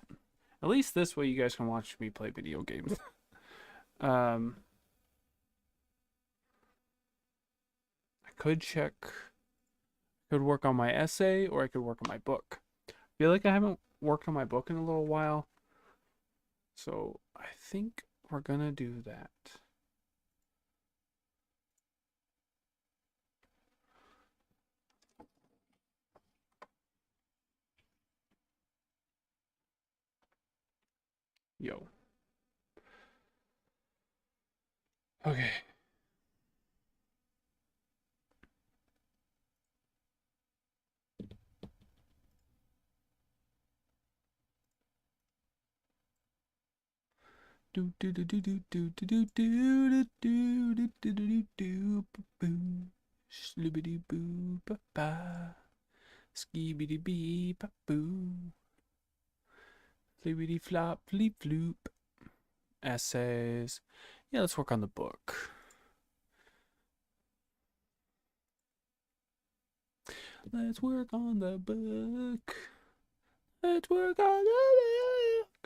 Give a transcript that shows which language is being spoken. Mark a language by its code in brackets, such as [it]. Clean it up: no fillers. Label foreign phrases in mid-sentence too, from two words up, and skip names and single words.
[en] At least this way you guys can watch me play video games. I could work on my essay, or I could work on my book. I feel like I haven't worked on my book in a little while, so I think we're gonna do that. Yo. Okay. Do do do do do do do do do do do do do do boo shlibbity boo ba ba skibidi bee ba boo flibbity flop fleep floop. Essays. Yeah, let's work on the book. Let's work on the book. Let's work on the book.